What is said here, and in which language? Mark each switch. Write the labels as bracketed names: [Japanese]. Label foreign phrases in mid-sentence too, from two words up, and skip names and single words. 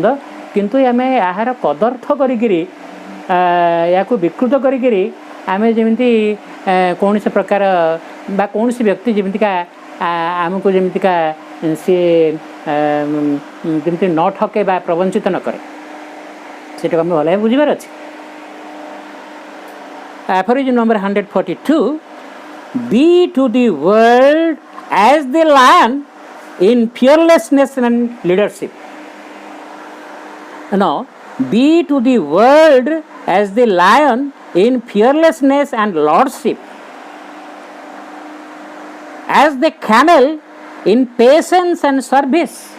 [Odia] କିନ୍ତୁ ଆମେ ଏହାର କଦର୍ଥ କରିକିରି ୟାକୁ ବିକୃତ କରିକିରି ଆମେ ଯେମିତି କୌଣସି ପ୍ରକାର ବା କୌଣସି ବ୍ୟକ୍ତି ଯେମିତିକା ଆମକୁ ଯେମିତିକା ସିଏ ଯେମିତି ନ ଠକେ ବା ପ୍ରବଞ୍ଚିତ ନ କରେ, ସେଟାକୁ ଆମେ ଭଲ ଭାବେ ବୁଝିବାର ଅଛି। [English] Aphorism number 142. Be to the world as the lion in fearlessness and leadership. No, be to the world as the lion in fearlessness and lordship, as the camel in patience and service,